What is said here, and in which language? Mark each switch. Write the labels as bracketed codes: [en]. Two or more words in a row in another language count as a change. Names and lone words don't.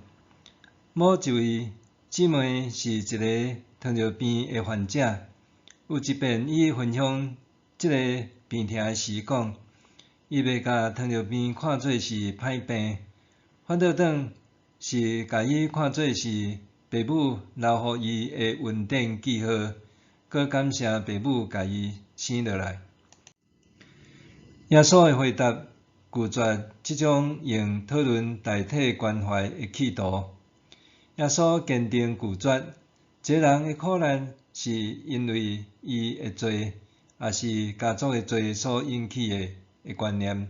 [nan] 某一位姊妹是一个糖尿病的患者，有一遍伊分享这个病痛的时讲，伊袂甲糖尿病看做是歹病，反倒当是甲伊看做是父母留予伊的运电记号，搁感谢父母甲伊生落来。耶稣的回答拒绝这种用讨论代替关怀的企图。耶稣坚定拒绝，一个人的苦难是因为伊的罪，也是家族的罪所引起的观念。